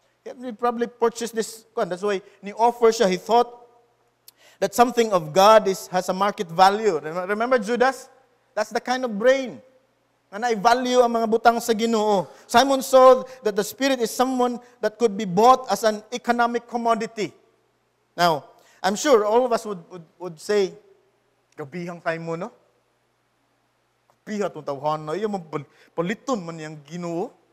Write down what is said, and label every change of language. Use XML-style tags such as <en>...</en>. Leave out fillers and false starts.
<en>He probably purchased this. That's why</en> <ceb>ni-offer siya.</ceb> <en>He thought that something of God has a market value. Remember Judas? That's the kind of brain</en> <ceb>na i-value ang mga butang sa Ginoo.</ceb> <en>Simon saw that the Spirit is someone that could be bought as an economic commodity. Now, I'm sure all of us would say,</en> <ceb>gabihang Simon, no? Gabiha itong tawhan na, paliton man niyang Ginoo.</ceb>